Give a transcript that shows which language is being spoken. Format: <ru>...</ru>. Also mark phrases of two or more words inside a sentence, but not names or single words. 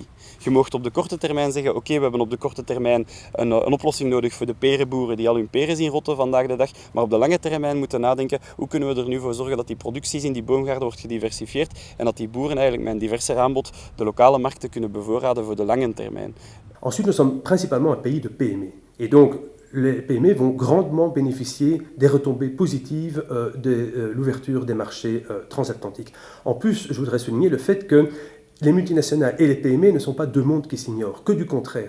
<nl>Je mag op de korte termijn zeggen, oké, we hebben op de korte termijn een oplossing nodig voor de perenboeren die al hun peren zien rotten vandaag de dag. Maar op de lange termijn moeten nadenken, hoe kunnen we er nu voor zorgen dat die producties in die boomgaarden wordt gediversifieerd en dat die boeren eigenlijk met een diverser aanbod de lokale markten kunnen bevoorraden voor de lange termijn.</nl> <fr>Ensuite, nous sommes principalement un pays de PME. Et donc, les PME vont grandement bénéficier des retombées positives de l'ouverture des marchés transatlantiques. En plus, je voudrais souligner le fait que les multinationales et les PME ne sont pas deux mondes qui s'ignorent, que du contraire.</fr>